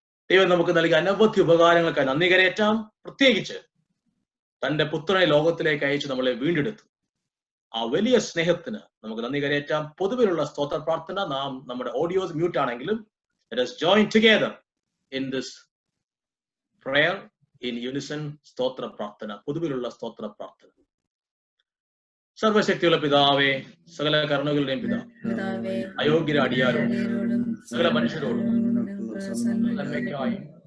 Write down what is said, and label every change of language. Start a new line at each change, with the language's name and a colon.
Malayalam: ദൈവം നമുക്ക് നൽകിയ അനവധി ഉപകാരങ്ങൾക്കായി നന്ദി കരയറ്റാം. പ്രത്യേകിച്ച് തന്റെ പുത്രനെ ലോകത്തിലേക്ക് അയച്ച് നമ്മളെ വീണ്ടെടുത്തു. ആ വലിയ സ്നേഹത്തിന് നമുക്ക് നന്ദി കരയറ്റാം. പൊതുവിലുള്ള സ്തോത്ര പ്രാർത്ഥന നാം നമ്മുടെ ഓഡിയോസ് മ്യൂട്ട് ആണെങ്കിലും
English: let us join together in this prayer in unison.
Malayalam: സ്തോത്ര പ്രാർത്ഥന, പൊതുവിലുള്ള സ്തോത്ര പ്രാർത്ഥന. സർവശക്തിയുള്ള പിതാവേ, സകല കരുണകളുടെയും പിതാവേ, അയോഗ്യര അടിയാരോടും സകല മനുഷ്യരോടും നന്മയ്ക്കായും